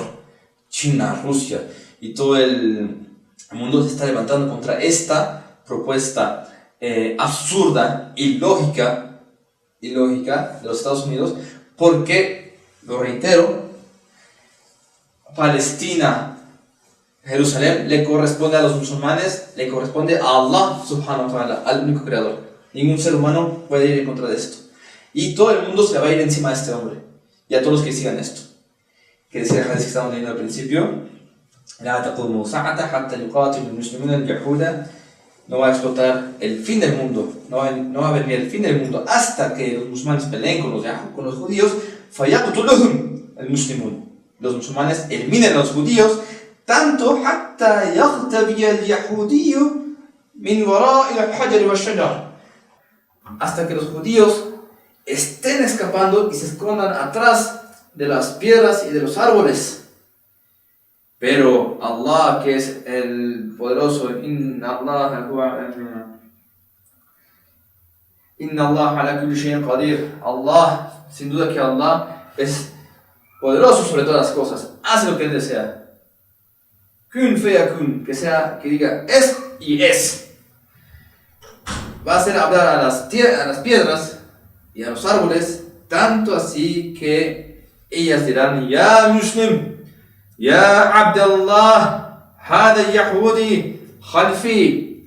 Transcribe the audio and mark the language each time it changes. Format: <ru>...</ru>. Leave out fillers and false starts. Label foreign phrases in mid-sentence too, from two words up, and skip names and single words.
<es>China, Rusia y todo el mundo se está levantando contra esta propuesta absurda, ilógica de los Estados Unidos, porque, lo reitero, Palestina, Jerusalén, le corresponde a los musulmanes, le corresponde a</es> <ar>الله سبحانه وتعالى,</ar> <es>al único creador. Ningún ser humano puede ir en contra de esto. Y todo el mundo se va a ir encima de este hombre, y a todos los que sigan esto. Que decía el hadith que estábamos leyendo al principio,</es> <ar>لا تقوم ساعة حتى يقاتل المسلمون اليهود.</ar> <es>No va a explotar el fin del mundo, no va a venir el fin del mundo hasta que los musulmanes peleen con los judíos.</es> <ar>فَيَقْتُلُهُمْ الْمُسْلِمُونَ.</ar> <es>Los musulmanes eliminen a los judíos, tanto</es> <ar>حتى يغتبي اليهودي من وراء الحجر والشجر,</ar> <es>hasta que los judíos estén escapando y se escondan atrás de las piedras y de los árboles. Pero Allah, que es el poderoso,</es> <ar>إن الله على كل شيء قدير.</ar> <es>Allah, sin duda que Allah es poderoso sobre todas las cosas, hace lo que Él desea.</es> <ar>كن فيكون,</ar> <es>que diga es y es. Va a hacer hablar a las piedras y a los árboles, tanto así que ellas dirán,</es> <ar>يا مسلم، يا عبد الله، هذا يهودي خلفي.</ar>